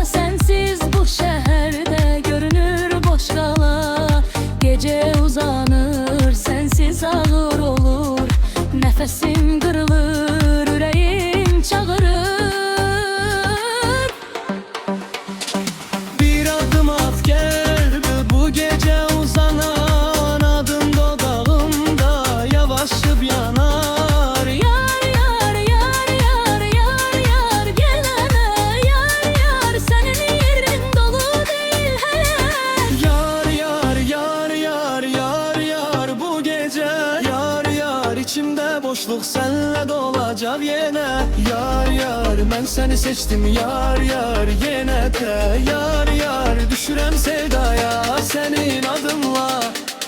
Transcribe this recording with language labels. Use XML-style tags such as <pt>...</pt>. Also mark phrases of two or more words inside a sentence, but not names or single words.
<az>Sənsiz bu şəhərdə görünür boş qala. Gecə uzanır, sənsiz ağır olur, nəfəsim qırılır, ürəyim çağırır.</az> <tr>Bir adım at gel, bu gece uzanan adın dodağımda yavaşıp yanar.</tr> <az>Yar yar yar yar yar yar gələnə. Yar yar sənin yerin dolu deyil hələ.</az> <tr>Yar yar yar yar yar yar bu gece. Yar yar içimde boşluk senle dolacak yine. Yar yar ben seni seçtim, yar yar yine de.</tr> <az>Yar yar düşürəm sevdaya</az> <tr>senin adınla.</tr>